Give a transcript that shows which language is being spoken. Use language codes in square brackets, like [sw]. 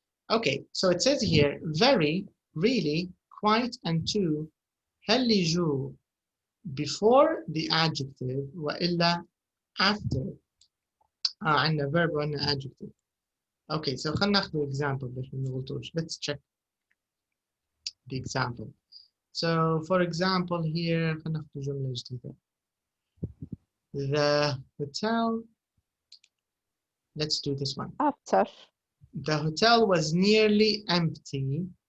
[en] Okay. So it says here very, really, quite, and too. [ar] هل يجوا [en] before the adjective [ar] وإلا [en] after. [ar] عندنا verb وعندنا adjective. Okay, so خلينا ناخذ example باش ما نغلطوش. [en] Let's check the example. So for example here [ar] خلينا ناخذ جملة جديدة. [en] The hotel. Let's do this one. After. The hotel was nearly empty.